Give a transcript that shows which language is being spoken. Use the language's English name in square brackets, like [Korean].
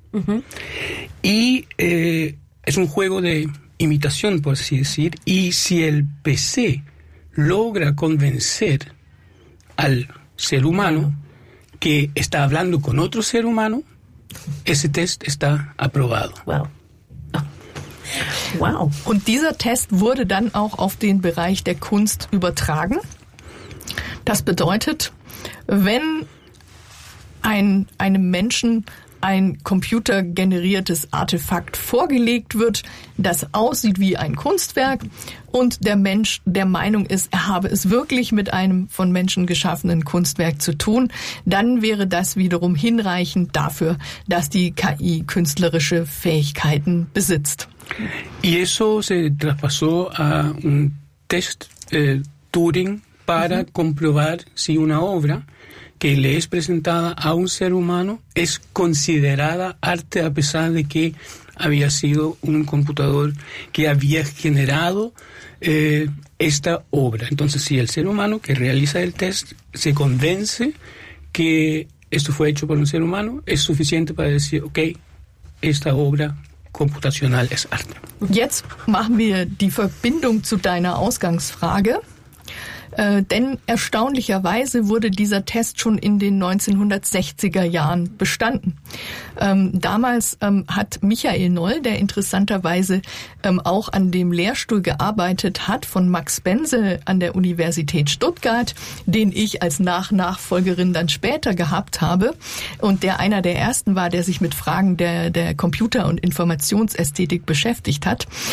[Spanish] Uh-huh. Y es un juego de imitación, por así decir, y si el PC logra convencer al ser humano que está hablando con otro ser humano, ese test está aprobado. Wow. Wow. [German] Und dieser Test wurde dann auch auf den Bereich der Kunst übertragen. Das bedeutet, wenn einem Menschen ein computergeneriertes Artefakt vorgelegt wird, das aussieht wie ein Kunstwerk, und der Mensch der Meinung ist, er habe es wirklich mit einem von Menschen geschaffenen Kunstwerk zu tun, dann wäre das wiederum hinreichend dafür, dass die KI künstlerische Fähigkeiten besitzt. [Spanish] Y eso se traspasó a un test Turing para comprobar si una obra que le es presentada a un ser humano es considerada arte, a pesar de que había sido un computador que había generado esta obra. Entonces, si el ser humano que realiza el test se convence que esto fue hecho por un ser humano, es suficiente para decir, ok, esta obra computacional es arte. [German] Jetzt machen wir die Verbindung zu deiner Ausgangsfrage. Denn erstaunlicherweise wurde dieser Test schon in den 1960er Jahren bestanden. Damals hat Michael Noll, der interessanterweise auch an dem Lehrstuhl gearbeitet hat, von Max Bensel an der Universität Stuttgart, den ich als Nachfolgerin dann später gehabt habe und der einer der ersten war, der sich mit Fragen der Computer- und Informationsästhetik beschäftigt hat.